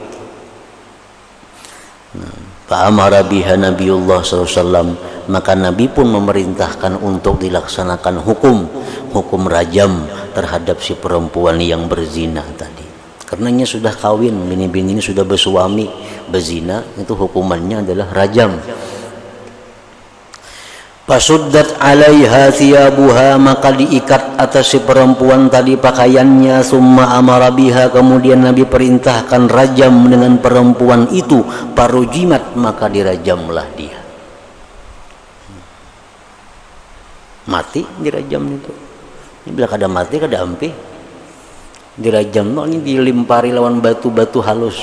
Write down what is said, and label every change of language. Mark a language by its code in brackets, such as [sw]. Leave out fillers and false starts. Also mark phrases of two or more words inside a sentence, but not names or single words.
[ar] فأمر بها نبي الله ﷺ, [id] maka Nabi pun memerintahkan untuk dilaksanakan hukum rajam terhadap si perempuan yang berzina tadi. Karenanya sudah kawin, bini-bini ini sudah bersuami, berzina, itu hukumannya adalah rajam. [ar] فشدت عليها ثيابها, [id] maka diikat atas si perempuan tadi pakaiannya. [ar] ثم أمر بها, [id] kemudian Nabi perintahkan rajam dengan perempuan itu. Farujimat, maka dirajamlah dia. Mati dirajam itu. [bjn] Ini bila kada mati kada ampi. Dirajam ini dilimpari lawan batu-batu halus.